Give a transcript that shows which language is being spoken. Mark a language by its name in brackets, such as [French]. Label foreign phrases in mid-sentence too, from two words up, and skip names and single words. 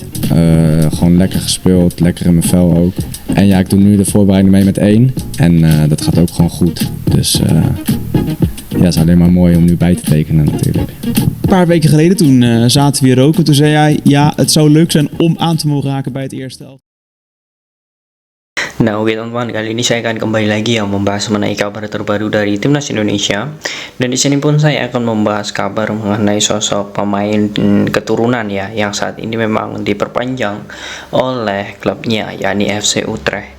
[Dutch] Gewoon lekker gespeeld, lekker in mijn vel ook. En ja, ik doe nu de voorbereiding mee met 1. En dat gaat ook gewoon goed. Dus ja, het is alleen maar mooi om nu bij te tekenen natuurlijk. Een paar weken geleden toen zaten we hier ook. En toen zei jij, ja, het zou leuk zijn om aan te mogen raken bij het eerste elftal. [Indonesian] Nah, oke teman-teman, kali ini saya akan kembali lagi ya membahas mengenai kabar terbaru dari Timnas Indonesia. Dan di sini pun saya akan membahas kabar mengenai sosok pemain keturunan ya, yang saat ini memang diperpanjang oleh klubnya, yakni FC Utrecht.